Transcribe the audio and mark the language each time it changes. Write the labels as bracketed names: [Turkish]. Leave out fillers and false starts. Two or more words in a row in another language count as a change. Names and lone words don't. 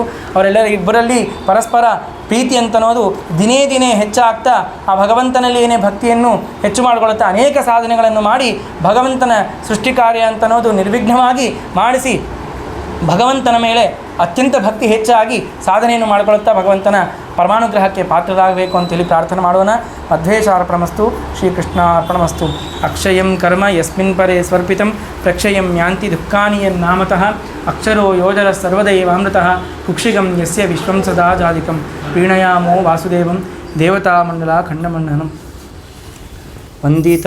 [Kannada] ಇಬ್ಬರಲ್ಲಿ ಪರಸ್ಪರ ಪ್ರೀತಿ ಅಂತನ್ನೋದು ದಿನೇ ದಿನೇ ಹೆಚ್ಚಾಗ್ತಾ ಆ ಭಗವಂತನಲ್ಲಿಯೇ ಭಕ್ತಿಯನ್ನು ಹೆಚ್ಚು ಮಾಡಿಕೊಳ್ಳುತ್ತಾ ಅನೇಕ ಸಾಧನೆಗಳನ್ನು ಮಾಡಿ ಭಗವಂತನ ಸೃಷ್ಟಿ ಕಾರ್ಯ ಅಂತನ್ನೋದು ನಿರ್ವಿಘ್ನವಾಗಿ ಮಾಡಿಸಿ ಭಗವಂತನ ಮೇಲೆ ಅತ್ಯಂತ ಭಕ್ತಿ ಹೆಚ್ಚಾಗಿ ಸಾಧನೆಯನ್ನು ಮಾಡಿಕೊಳ್ಳುತ್ತಾ ಭಗವಂತನ ಪರಮಾನುಗ್ರಹಕ್ಕೆ ಪಾತ್ರರಾಗಬೇಕು ಅಂತೇಳಿ ಪ್ರಾರ್ಥನೆ ಮಾಡೋಣ. [Sanskrit] ಮಧ್ವೇಶಾರ್ಪಣಮಸ್ತು ಶ್ರೀಕೃಷ್ಣಾರ್ಪಣಮಸ್ತು. ಅಕ್ಷಯಂ ಕರ್ಮ ಯಸ್ಮಿನ್ ಪರೇ ಸ್ವರ್ಪಿತಂ ಪ್ರಕ್ಷಯಂ ಯಾಂತಿ ದುಃಖಾನಿ ಯನ್ನಾಮತಃ ಅಕ್ಷರೋ ಯೋಜರ ಸರ್ವದೈವಾಮೃತಃ ಕುಕ್ಷಿಗಂ ಯಸ್ಯ ವಿಶ್ವಂ ಸದಾ ಜಾಲಿಕಂ ಪ್ರೀಣಯಾಮೋ ವಾಸುದೇವಂ ದೇವತಾಮಂಡಲ ಖಂಡಮಂಡನಂ ವಂದಿತ